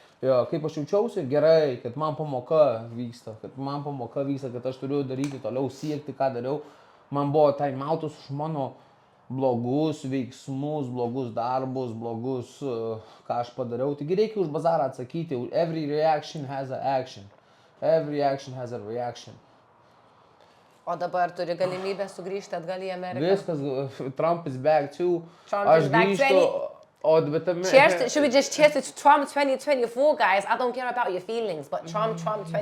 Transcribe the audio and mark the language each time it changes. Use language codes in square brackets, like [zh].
[lt] Jo, kaip aš jaučiausi, gerai, kad man pamoka vyksta, kad aš turiu daryti toliau, siekti, ką dariau. Man buvo time-outas už mano blogus veiksmus, blogus darbus, ką aš padariau. Taigi reikia už bazarą atsakyti, [en] every reaction has an action. Every action has a reaction. [lt] O dabar turi galimybę sugrįžti atgal į Ameriką? [en] Viskas, Trump is back too. Trump [lt] Aš [en] is back [lt] grįžtu, bet tame... [en] Should we just cheers to Trump 2024, guys? I don't care about your feelings, but Trump 2024.